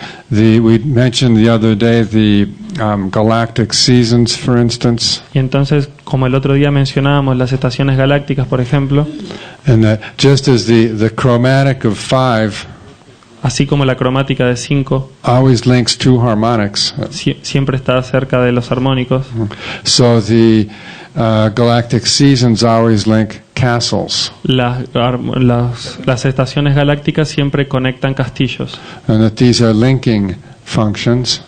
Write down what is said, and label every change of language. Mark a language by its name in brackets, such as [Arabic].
[English] We mentioned the other day the galactic seasons, for instance. [Spanish] Y entonces, como el otro día mencionábamos las estaciones galácticas, por ejemplo. [English] And that just as the chromatic of 5. [Spanish] Así como la cromática de 5 [English] always links two harmonics. [Spanish] Siempre está cerca de los armónicos. [English] So the galactic seasons always link castles. [Spanish] Las estaciones galácticas siempre conectan castillos. [English] And that these are linking functions.